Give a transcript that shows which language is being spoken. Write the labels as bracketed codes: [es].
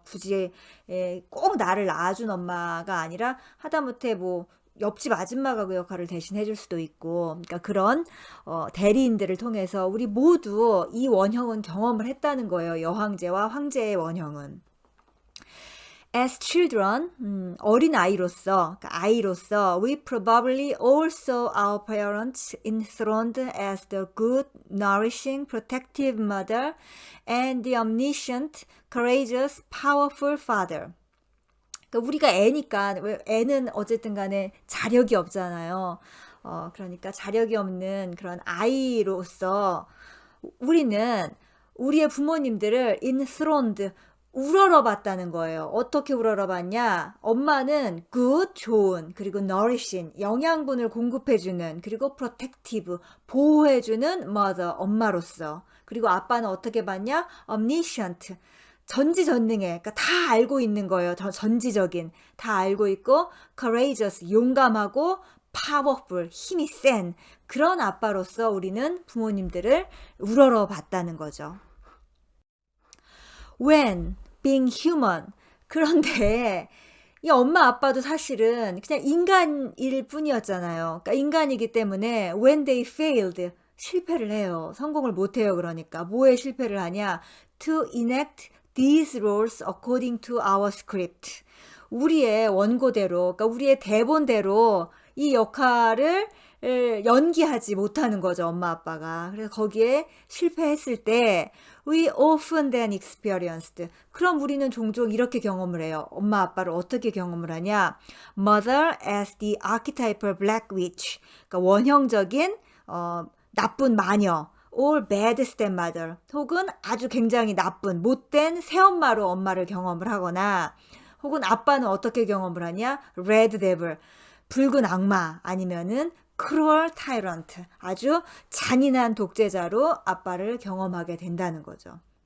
[ko] 굳이 꼭 나를 낳아준 엄마가 아니라 하다못해 뭐 옆집 아줌마가 그 역할을 대신 해줄 수도 있고, 그러니까 그런 대리인들을 통해서 우리 모두 이 원형은 경험을 했다는 거예요. 여황제와 황제의 원형은. [en] As children, [ko] 어린 아이로서, [en] we probably all saw our parents enthroned as the good, nourishing, protective mother and the omniscient, courageous, powerful father. [ko] 그러니까 우리가 애니까, 애는 어쨌든 간에 자력이 없잖아요. 그러니까 자력이 없는 그런 아이로서 우리는 우리의 부모님들을 enthroned, 우러러봤다는 거예요. 어떻게 우러러봤냐? 엄마는 good, 좋은, 그리고 nourishing, 영양분을 공급해주는, 그리고 protective, 보호해주는 mother, 엄마로서. 그리고 아빠는 어떻게 봤냐? omniscient, 전지전능해. 그러니까 다 알고 있는 거예요. 전지적인, 다 알고 있고, courageous, 용감하고, powerful, 힘이 센 그런 아빠로서 우리는 부모님들을 우러러봤다는 거죠. [en] When being human. [ko] 그런데 이 엄마 아빠도 사실은 그냥 인간일 뿐이었잖아요. 그러니까 인간이기 때문에 [en] when they failed, [ko] 실패를 해요. 성공을 못 해요. 그러니까 뭐에 실패를 하냐? [en] To enact these roles according to our script. [ko] 우리의 원고대로, 그러니까 우리의 대본대로 이 역할을 연기하지 못하는 거죠, 엄마 아빠가. 그래서 거기에 실패했을 때 [en] we often then experienced. [ko] 그럼 우리는 종종 이렇게 경험을 해요. 엄마 아빠를 어떻게 경험을 하냐? [en] Mother as the archetypal black witch. [ko] 그러니까 원형적인 나쁜 마녀. [en] or bad stepmother. [ko] 혹은 아주 굉장히 나쁜 못된 새엄마로 엄마를 경험을 하거나, 혹은 아빠는 어떻게 경험을 하냐? [en] red devil. [ko] 붉은 악마, 아니면은 [en] cruel tyrant, [ko] 아주 잔인한 독재자로 아빠를 경험하게 된다는 거죠.